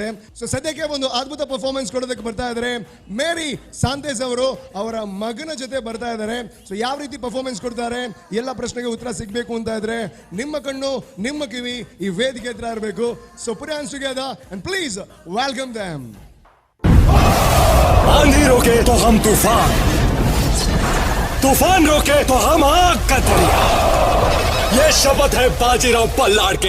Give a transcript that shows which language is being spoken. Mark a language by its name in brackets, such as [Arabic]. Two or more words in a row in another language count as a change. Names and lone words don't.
[Kannada] ಸೊ ಸದ್ಯಕ್ಕೆ ಒಂದು ಅದ್ಭುತ ಪರ್ಫಾರ್ಮೆನ್ಸ್ ಕೊಡೋದಕ್ಕೆ ಬರ್ತಾ ಇದ್ದಾರೆ ಮೇರಿ ಸಾಂತೇಸ್ ಅವರು. ಅವರ ಮಗನ ಜೊತೆ ಬರ್ತಾ ಇದ್ದಾರೆ. ಸೊ ಯಾವ ರೀತಿ ಪರ್ಫಾರ್ಮೆನ್ಸ್ ಕೊಡ್ತಾರೆ, ಎಲ್ಲ ಪ್ರಶ್ನೆಗೆ ಉತ್ತರ ಸಿಗಬೇಕು ಅಂತ ಇದ್ರೆ ನಿಮ್ಮ ಕಣ್ಣು ನಿಮ್ಮ ಕಿವಿ ಈ ವೇದಿಕೆ ಹತ್ರ ಇರಬೇಕು. [English] So put hands together and please welcome them. [Hindi] आंधी रोके तो हम तूफान, तूफान रोके तो हम आग का दरिया. ये शपथ है बाजीराव पल्लाड़ के.